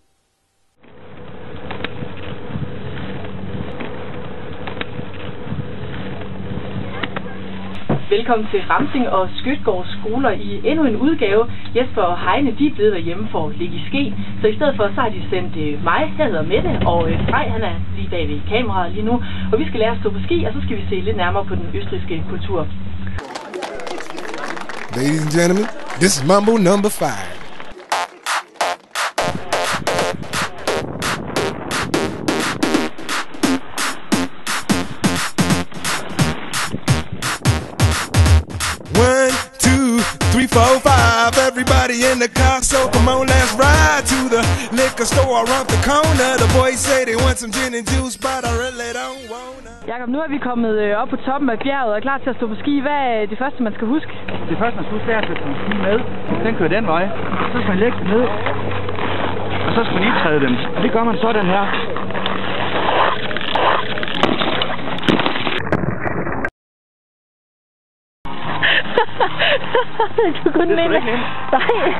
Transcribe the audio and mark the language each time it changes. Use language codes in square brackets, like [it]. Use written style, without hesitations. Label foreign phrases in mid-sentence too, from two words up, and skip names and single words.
[da] Velkommen til Ramsing og Skødgårds skoler i endnu en udgave. Jesper og Heine, de er blevet derhjemme for at ligge i ske, så i stedet for så har de sendt mig, jeg hedder Mette, og Frej, han er lige bag ved kameraet lige nu, og vi skal lære at stå på ski, og så skal vi se lidt nærmere på den østrigske kultur. [en] Ladies and gentlemen, this is Mambo number 5. Everybody in the car, so come on, let's ride to the liquor store around the corner. The boys say they want some gin and juice, but I really don't wanna. [da] Jakob, nu er vi kommet op på toppen af bjerget og er klar til at stå på ski. Hvad er det første, man skal huske? Det første, man skal huske, er at sætte ski med. Den kører den vej. Så skal man lægge den ned. Og så skal man lige træde dem. Og det gør man sådan her. Du kunne det ikke. Nej.